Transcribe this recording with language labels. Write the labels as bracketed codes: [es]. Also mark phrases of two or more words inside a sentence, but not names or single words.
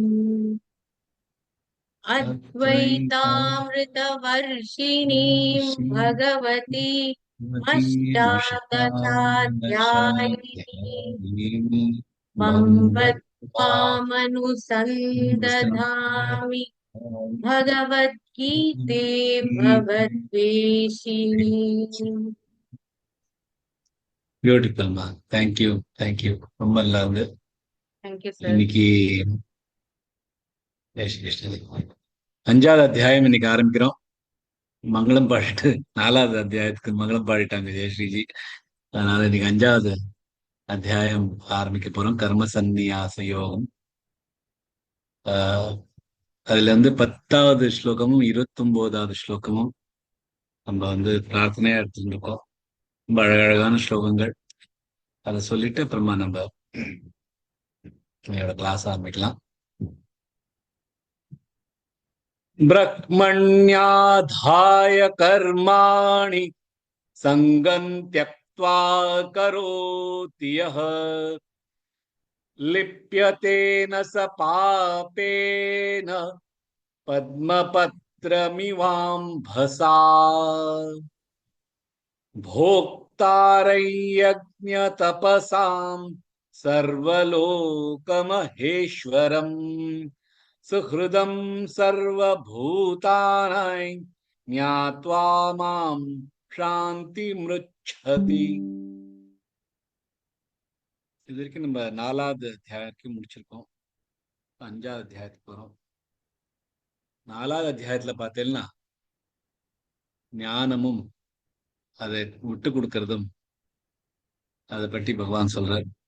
[sa] अद्वैतामृतवर्षिणीं भगवती अष्टादशाध्यायिनी मम्बत्वामनुसन्दधामि भगवद्गीते भवद्वेषिणी. [ta] பியூட்டிஃபுல்மா, [en] thank you thank you, [ta] ரொம்ப நல்லா இருந்து. [en] Thank you, sir. [ta] இன்னைக்கு அஞ்சாவது அத்தியாயம் இன்னைக்கு ஆரம்பிக்கிறோம். மங்களம் பாடிட்டு 4வது அத்தியாயத்துக்கு மங்களம் பாடிட்டாங்க ஜெயஸ்ரீஜி. அதனால இன்னைக்கு 5வது அத்தியாயம் ஆரம்பிக்க போறோம். கர்ம சந்நியாச யோகம். அதுல இருந்து 10வது ஸ்லோகமும் 29வது ஸ்லோகமும் நம்ம வந்து பிரார்த்தனையா எடுத்துட்டு இருக்கோம். ரொம்ப அழகழகான ஸ்லோகங்கள். அதை சொல்லிட்டு அப்புறமா நம்ம என்னோட கிளாஸ் ஆரம்பிக்கலாம். [sa] ब्रह्मण्याधाय कर्माणि संगं त्यक्त्वा करोति यः लिप्यते न स पापेन पद्मपत्रमिवाम्भसा भोक्तारै यज्ञतपसां सर्वलोकमहेश्वरम् सुहृदं सर्वभूतानां ज्ञात्वा मां शान्तिमृच्छति. [ta] இது வரைக்கும் நம்ம 4வது அத்தியாயத்துக்கு முடிச்சிருக்கோம். 5வது அத்தியாயத்துக்கு போறோம். 4வது அத்தியாயத்துல பார்த்தேன்னா ஞானமும் அதை விட்டு கொடுக்கறதும் அதை பற்றி பகவான் சொல்றார்.